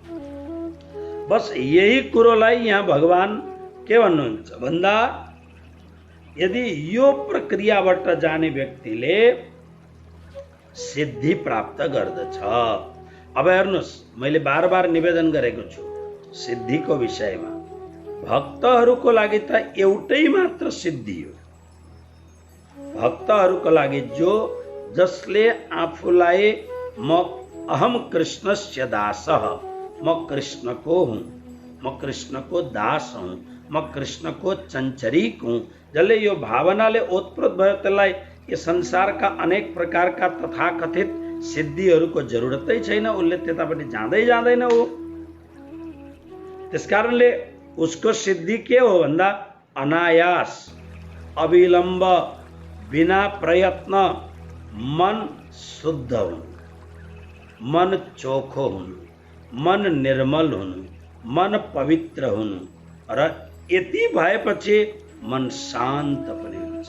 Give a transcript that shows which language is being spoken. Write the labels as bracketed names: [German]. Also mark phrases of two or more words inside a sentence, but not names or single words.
[Nepali] बस यही कुरोलाई यहाँ भगवान के भन्नुहुन्छ भन्दा यदि यो प्रक्रियाबाट जाने व्यक्तिले सिद्धि प्राप्त गर्दछ। अब हेर्नुहोस्, मैले बार बार निवेदन गरेको छु सिद्धिको विषयमा। भक्तहरूको लागि त एउटै मात्र सिद्धि हो। भक्तहरूको लागि जसले आफूलाई म [Sanskrit] अहम कृष्णस्य दासः, [Nepali] म कृष्णको हुँ, म कृष्णको दास हुँ, म कृष्णको चञ्चरीक हुँ, जसले यो भावनाले ओतप्रोत भयो त्यसलाई यो संसारका अनेक प्रकारका तथाकथित सिद्धिहरूको जरुरतै छैन। उसले त्यतापट्टि जाँदैन हो। त्यसकारणले उसको सिद्धि के हो भन्दा अनायास, अविलम्ब, बिना प्रयत्न मन शुद्ध हुनु, मन चोखो हुनु, मन निर्मल हुनु, मन पवित्र हुनु र यति भएपछि मन शान्त पनि हुन्छ।